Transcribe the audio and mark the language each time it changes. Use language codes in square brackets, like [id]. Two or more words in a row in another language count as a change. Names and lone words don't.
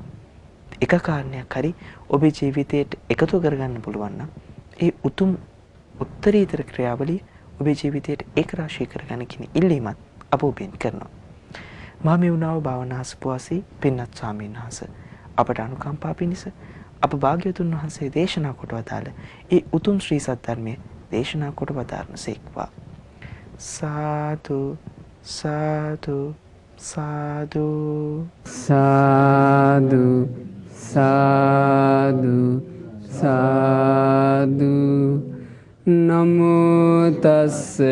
[si] එක කාරණයක් හරි ඔබේ ජීවිතයට එකතු කරගන්න පුළුවන් නම් ඒ උතුම් උත්තරීතර ක්‍රියාවලිය ඔබේ ජීවිතයට ඒකරාශී කරගන්න කියන ඉල්ලීමත් අප ඔබෙන් කරනවා. මහමෙවුනාව භාවනා අසපුවාසී පින්වත් ස්වාමීන් වහන්සේ අපට අනුකම්පා පිණිස අප භාග්‍යවතුන් වහන්සේ දේශනා කොට වදාළ ඒ උතුම් ශ්‍රී සත්‍යධර්මයේ දේශනා කොට වදාරනසේක්වා. [pi] සාදු සාදු සාදු සාදු සාදු සාදු නමෝ තස්ස